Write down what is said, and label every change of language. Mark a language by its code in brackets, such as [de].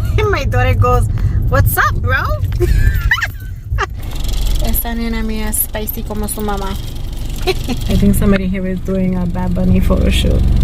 [en] My daughter goes, "What's up, bro?" [es] Esta nena mía es spicy como su mamá. [en] I think somebody here is doing a Bad Bunny photo shoot.